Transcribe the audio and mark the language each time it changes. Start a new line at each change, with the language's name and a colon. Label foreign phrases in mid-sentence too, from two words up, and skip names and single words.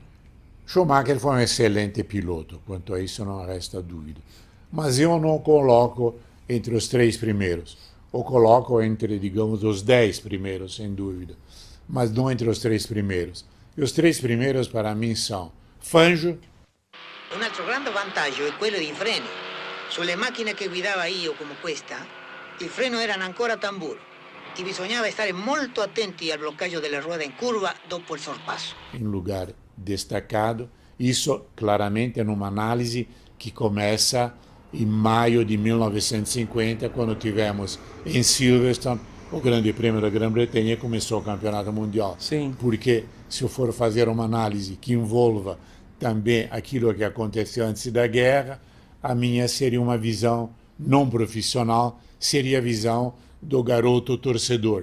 Portuguese: Schumacher foi um excelente piloto, quanto a isso não resta dúvida. Mas eu não coloco entre os 3 primeiros. O coloco entre, digamos, os 10 primeiros, sem dúvida. Mas não entre os 3 primeiros. E os 3 primeiros, para mim, são Fangio.
Italian: Un altro grande vantaggio è quello dei freni. Sulle macchine che guidava io come questa, il freno erano ancora a tamburo e bisognava stare molto attenti al bloccaggio delle ruote in curva dopo il sorpasso.
Portuguese: Em lugar destacado, isso claramente numa análise que começa em maio de 1950, quando tivemos em Silverstone o Grande Prêmio da Grã-Bretanha e começou o Campeonato Mundial. Sim. Porque se eu for fazer uma análise que envolva também aquilo que aconteceu antes da guerra, a minha seria uma visão não profissional, seria a visão do garoto torcedor.